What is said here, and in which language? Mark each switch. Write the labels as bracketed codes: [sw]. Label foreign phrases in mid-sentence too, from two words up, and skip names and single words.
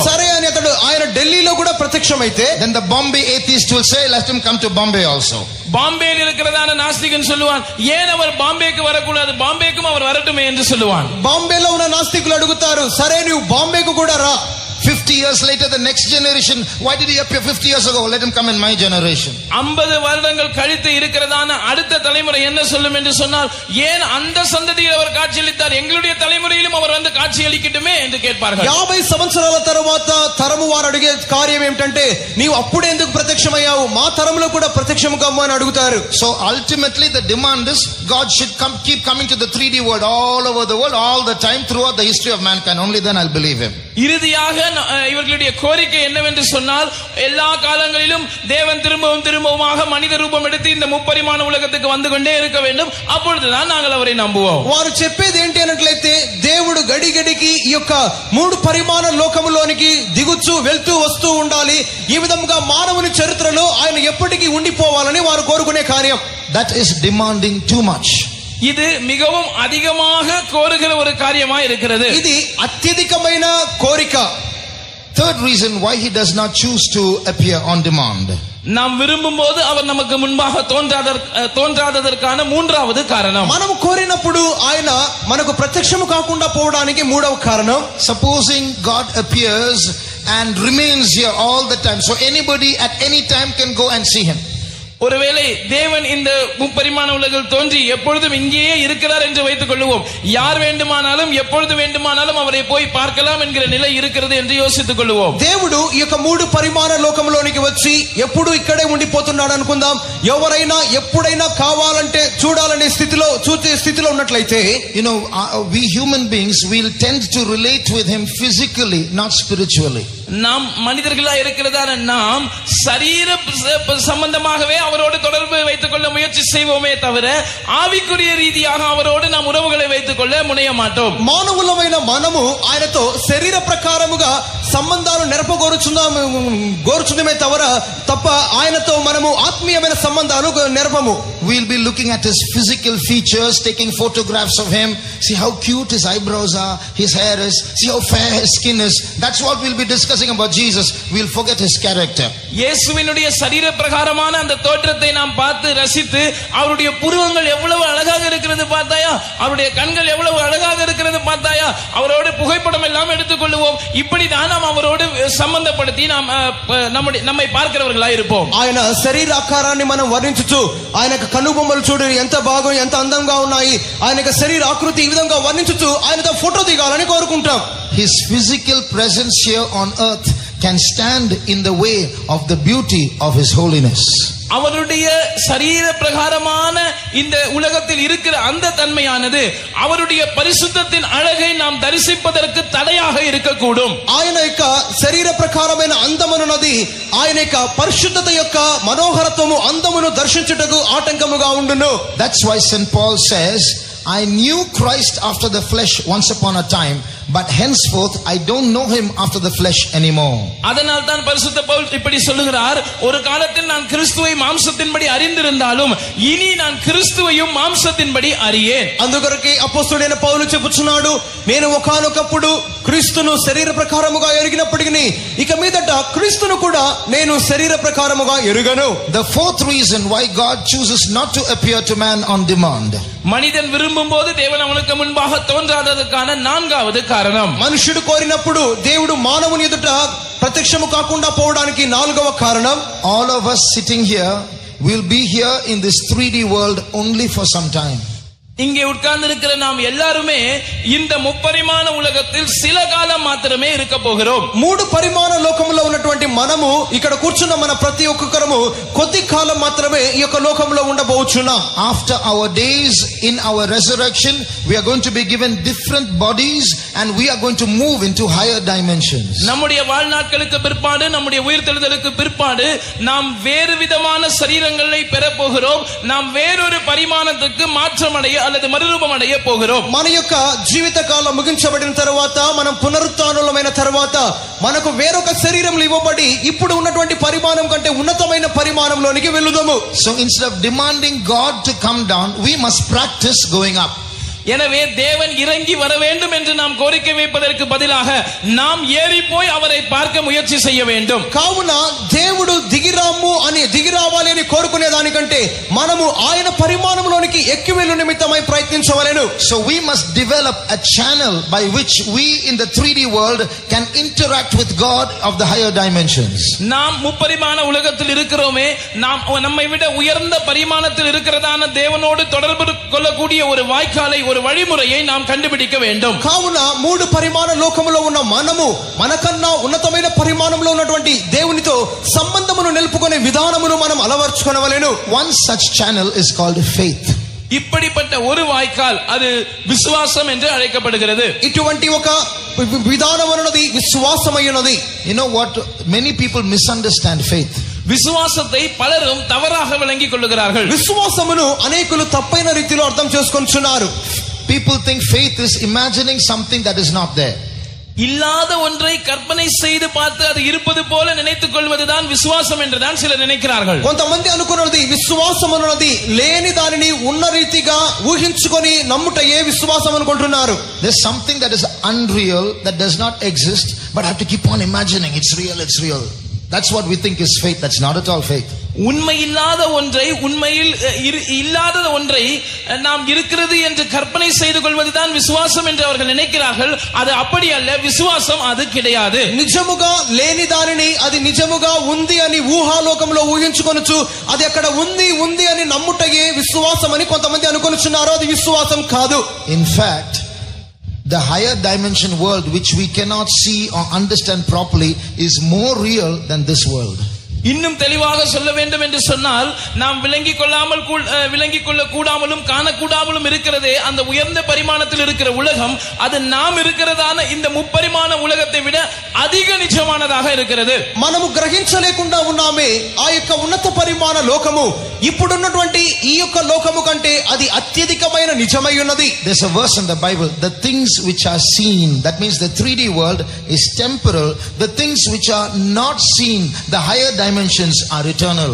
[te] సరే అని అతడు ఆయన ఢిల్లీలో కూడా ప్రత్యక్షమైతే, [en] then the Bombay atheist will say, let him come to Bombay also. [ta] பாம்பேயில் இருக்கிறதான நாஸ்திகன் சொல்லுவான், ஏன் அவர் பாம்பேக்கு வரக்கூடாது, பாம்பேக்கும் அவர் வரட்டுமே என்று சொல்லுவான். [te] బాంబేలో ఉన్న నాస్తికులు అడుగుతారు, సరే నువ్వు బాంబేకు కూడా రా. [en] 50 years later, the next generation, why did he appear 50 years ago? Let him come in my generation. [ta] 50 வருடங்கள் கழித்து இருக்கிறதான அடுத்த தலைமுறை என்ன சொல்லும் என்று சொன்னால், ஏன் அந்த சந்ததியில் அவர் காட்சியளித்தார், எங்களுடைய தலைமுறையிலும் அவர் வந்து காட்சியளிக்கட்டுமே என்று கேட்பார்கள். [te] 50 సంవత్సరాల తరువాత తరము వారు అడిగే కార్యం ఏమిటంటే, నీవు అప్పుడే ఎందుకు ప్రత్యక్షమయ్యావు, మా తరములో కూడా ప్రత్యక్షము కమ్ము అని అడుగుతారు. [en] So ultimately the demand is God should keep coming to the 3D world all over the world all the time throughout the history of mankind. Only then I'll believe him. [ta] இறுதியாக இவர்களுடைய கோரிக்கை என்னவென்று சொன்னால், எல்லா காலங்களிலும் தேவன் திரும்பவுமாக மனித ரூபம் எடுத்து இந்த முப்பரிமாண உலகத்துக்கு வந்து கொண்டே இருக்க வேண்டும், அப்பொழுதுதான் நாங்கள் அவரை நம்புவோம். [te] వారు చెప్పేది ఏంటి అన్నట్లయితే, దేవుడు గడిగడికి ఈ యొక్క 3 పరిమాణ లోకములోనికి దిగుచు వెళ్తూ వస్తూ ఉండాలి, ఈ విధంగా మానవుని చరిత్రలో ఆయన ఎప్పటికీ ఉండిపోవాలని వారు కోరుకునే కార్యం. [en] That is demanding too much. [ta] இது மிகவும் அதிகமாக கோருகிற ஒரு காரியமா இருக்கிறது. [te] ఇది అత్యధికమైన కోరిక. [en] Third reason why he does not choose to appear on demand, [ta] நாம் விரும்பும் போது அவர் நமக்கு முன்பாக தோன்றாததற்கான மூன்றாவது காரணம், [te] మనము కోరినప్పుడు ఆయన మనకు ప్రత్యక్షము కాకుండా పోవడానికి మూడవ కారణం, [en] supposing God appears and remains here all the time, so anybody at any time can go and see him. [ta] ஒருவேளை தேவன் இந்த முப்பரிமாண உலகில் தோன்றி எப்பொழுதும் இங்கேயே இருக்கிறார் என்று வைத்துக் கொள்வோம், யார் வேண்டுமானாலும் எப்பொழுது வேண்டுமானாலும் அவரை போய் பார்க்கலாம் என்கிற நிலை இருக்கிறது என்று யோசித்துக் கொள்வோம். [te] దేవుడు ఈ యొక్క 3 పరిమాణ లోకంలోనికి వచ్చి ఎప్పుడు ఇక్కడే ఉండిపోతున్నాడు అనుకుందాం. ఎవరైనా ఎప్పుడైనా కావాలంటే చూడాలనే చూసే స్థితిలో ఉన్నట్లయితే, [en] you know, we human beings will tend to relate with him physically, not spiritually. [ta] நாம் மனிதர்களா இருக்கிறதான நாம் சரீர சம்பந்தமாகவே அவரோடு தொடர்பு வைத்துக் கொள்ள முயற்சி செய்வோமே தவிர ஆவிக்குரிய ரீதியாக அவரோடு நாம் உறவுகளை வைத்துக் கொள்ள முனைய மாட்டோம். [te] మానవులమైన మనము ఆయనతో శరీర ప్రకారముగా సంబంధాలు గోరుచుందమే తప్ప ఆయనతో మనము ఆత్మీయమైన సంబంధాలు నెరపము. [en] We'll be looking at his physical features, taking photographs of him, see how cute his eyebrows are, his hair is, see how fair his skin is. That's what we'll be discussing about Jesus. We'll forget his character. [ta] இயேசுவினுடைய சரீர பிரகாரமான அந்த தோற்றத்தை நாம் பார்த்து ரசித்து அவருடைய புருவங்கள் எவ்வளவு அழகாக இருக்கிறது பார்த்தாயா, அவருடைய கண்கள் எவ்வளவு அழகாக இருக்கிறது பார்த்தாயா, அவரோடு புகைப்படம் எல்லாம் எடுத்துக்கொள்வோம். இப்படிதான் நாம் அவரோடு சம்பந்தப்படுத்தி நாம் நம்மை பார்க்கிறவர்களாய் இருப்போம். [te] ఆయన శరీర ఆకారాన్ని మనం వర్ణించుచు ఆయనకు కనుబొమ్మలు చూడు ఎంత బాగా ఎంత అందంగా ఉన్నాయి, ఆయనకు శరీర ఆకృతి ఈ విధంగా వర్ణించుచు ఆయనతో ఫోటో దిగాలని కోరుకుంటాం. [en] His physical presence here on earth can stand in the way of the beauty of his holiness. [ta] அவருடைய சரீர பிரகாரமான இந்த உலகத்தில் இருக்கிற அந்த தன்மையானது அவருடைய பரிசுத்தத்தின் அழகை நாம் தரிசிப்பதற்கு தடையாக இருக்கக்கூடும். [te] ఆయన యొక్క శరీర ప్రకారమైన అందమున్నది ఆయన యొక్క పరిశుద్ధత యొక్క మనోహరత్వము అందమును దర్శించుటకు ఆటంకముగా ఉండును. [en] That's why St. Paul says, I knew Christ after the flesh once upon a time, but henceforth I don't know him after the flesh anymore. [ta] அதனால் தான் பரிசுத்த பவுல் இப்படி சொல்லுகிறார், ஒரு காலத்தில் நான் கிறிஸ்துவை மாம்சத்தின்படி அறிந்திருந்தாலும் இனி நான் கிறிஸ்துவையும் மாம்சத்தின்படி அறியேன். [te] అందుకొరకే అపొస్తలుడైన పౌలు చెప్పుచున్నాడు, నేను ఒకానొకప్పుడు క్రీస్తును శరీర ప్రకారముగా ఎరిగినప్పటికీ ఇక మీదట క్రీస్తును కూడా నేను శరీర ప్రకారముగా ఎరుగను. [en] The fourth reason why God chooses not to appear to man on demand. [ta] மனிதன் விரும்பும் போது தேவன் அவனுக்கு முன்பாக தோன்றாததற்கான நான்காவது காரணம், [te] మనుషుడు కోరినప్పుడు దేవుడు మానవుని ఎదుట ప్రత్యక్షము కాకుండా పోవడానికి నాలుగవ కారణం, [en] all of us sitting here will be here in this 3D world only for some time. [ta] இங்கே உட்கார்ந்து இருக்கிற நாம் எல்லாருமே இந்த முப்பரிமாண உலகத்தில் சில காலம் மாத்திரமே இருக்க போகிறோம். [te] మూడు పరిమాణ లోకములో ఉన్నటువంటి మనము ఇక్కడ కూర్చున్న మన ప్రతి ఒక్కరము కొద్ది కాలం మాత్రమే ఈ యొక్క లోకంలో ఉండబోచున్నాం. [en] After our days in our resurrection, we are going to be given different bodies and we are going to move into higher dimensions. [ta] நம்முடைய வாழ்நாட்களுக்கு பிற்பாடு, நம்முடைய உயிர்த்தெழுதலுக்கு பிற்பாடு நாம் வேறு விதமான சரீரங்களை பெற போகிறோம். நாம் வேறொரு பரிமாணத்துக்கு மாற்றமடைய அல்லது மறுரூபம் அடைய போகிறோம். [te] మన యొక్క జీవిత కాలం ముగించబడిన తర్వాత మనం పునరుత్థానులమైన తర్వాత మనకు వేరొక శరీరం ఇవ్వబడి ఇప్పుడు ఉన్నటువంటి పరిమాణం కంటే ఉన్నతమైన పరిమాణంలోనికి వెళ్లుదాము. [en] So instead of demanding God to come down, we must practice going up. [ta] எனவே தேவன் இறங்கி வர வேண்டும் என்று நாம் கோரிக்கை வைப்பதற்கு பதிலாக நாம் ஏறி போய் அவரை பார்க்க முயற்சி செய்ய வேண்டும். [te] కావున దేవుడు దిగిరావాలి అని కోరుకునే దానికంటే మనము ఆయన పరిమాణంలోనికి ఎక్కి వెళ్ళు నిమిత్తమై ప్రయత్నించవలెను. [en] So we must develop a channel by which we in the 3D world can interact with God of the higher dimensions. [ta] நாம் முப்பரிமாண உலகத்தில் இருக்கிறோமே, நாம் நம்மை விட உயர்ந்த பரிமாணத்தில் இருக்கிறதான தேவனோடு தொடர்பு கொள்ளக்கூடிய ஒரு வாய்க்காலை, ஒரு வழிமுறையை நாம் கண்டுபிடிக்க வேண்டும். [te] కావున మూడు పరిమాణ లోకములో ఉన్న మనము మనకన్నా ఉన్నతమైన పరిమాణంలో ఉన్నటువంటి దేవునితో సంబంధమును నిలుపుకునే విధానమును మనం అలవర్చుకొనవలెను. [en] One such channel is called faith. [ta] இப்படிப்பட்ட ஒரு வாய்க்கால் அது விசுவாசம் என்று அழைக்கப்படுகிறது. [te] ఇటువంటి ఒక విధానమున్నది విశ్వాసమైనది. [en] You know what, many people misunderstand faith. [ta] விசுவாசத்தை பலரும் தவறாக விளங்கிக் கொள்ளுகிறார்கள். [te] విశ్వాసమును అనేకులు తప్పైన రీతిలో అర్థం చేసుకొనుచున్నారు. [en] People think faith is imagining something that is not there. [ta] இல்லாத ஒன்றை கற்பனை செய்து பார்த்து அது இருப்பது போல நினைத்துக் கொள்வதுதான் விசுவாசம் என்றுதான் சிலர் நினைக்கிறார்கள். [te] కొంతమంది అనుకున్నది విశ్వాసం అన్నది లేని దానిని ఉన్న రీతిగా ఊహించుకొని నమ్ముటయే విశ్వాసం అనుకుంటున్నారు. [en] There's something that is unreal, that does not exist, but I have to keep on imagining it's real, it's real. That's what we think is faith. That's not at all faith. [ta] உண்மை இல்லாத ஒன்றை, உண்மையில் இல்லாத ஒன்றை நாம் இருக்கிறது என்று கற்பனை செய்து கொள்வதுதான் விசுவாசம் என்று அவர்கள் நினைக்கிறார்கள். அது அப்படி அல்ல. விசுவாசம் அது கிடையாது. [te] నిజముగా లేని దానిని అది నిజముగా ఉంది అని ఊహాలోకంలో ఊహించుకొనుచు అది అక్కడ ఉంది అని నమ్ముటయే విశ్వాసం అని కొంతమంది అనుకొనుచున్నారు. అది విశ్వాసం కాదు. [en] In fact, the higher dimension world which we cannot see or understand properly is more real than this world. [ta] இன்னும் தெளிவாக சொல்ல வேண்டும் என்று சொன்னால், நாம் விளங்கிக் கொள்ள கூடாமலும் காணக்கூடாமலும் இருக்கிறதே அந்த உயர்ந்த பரிமாணத்தில் இருக்கிற உலகம், அது நாம் இருக்கிறதான இந்த முப்பரிமாண உலகத்தை விட அதிக நிஜமானதாக இருக்கிறது. [te] మనము గ్రహించలేకుండా ఉన్నామే ఆ యొక్క ఉన్నత పరిమాణ లోకము ఇప్పుడున్నటువంటి ఈ యొక్క లోకము కంటే అది అత్యధికమైన నిజమై ఉన్నది. [en] There's a verse in the Bible, the things which are seen, that means the 3D world is temporal, the things which are not seen, the higher dimensions are eternal.